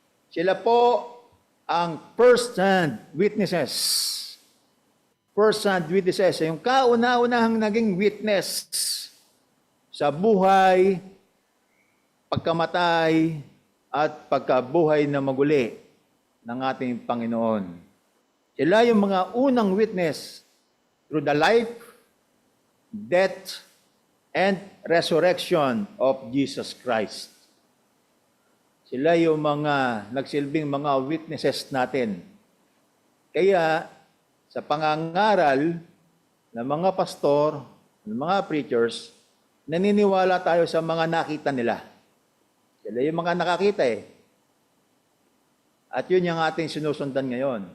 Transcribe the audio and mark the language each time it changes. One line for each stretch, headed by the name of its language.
Filipino: Sila po ang first-hand witnesses.
English: First-hand witnesses.
Filipino: Yung kauna-unahang naging witness sa buhay, pagkamatay, at pagkabuhay na maguli ng ating Panginoon. Sila yung mga unang witness
English: through the life, death, and resurrection of Jesus Christ.
Filipino: Sila yung mga nagsilbing mga witnesses natin. Kaya, sa pangangaral ng mga pastor, ng mga preachers, naniniwala tayo sa mga nakita nila. Sila yung mga nakakita At yun yung ating sinusundan ngayon.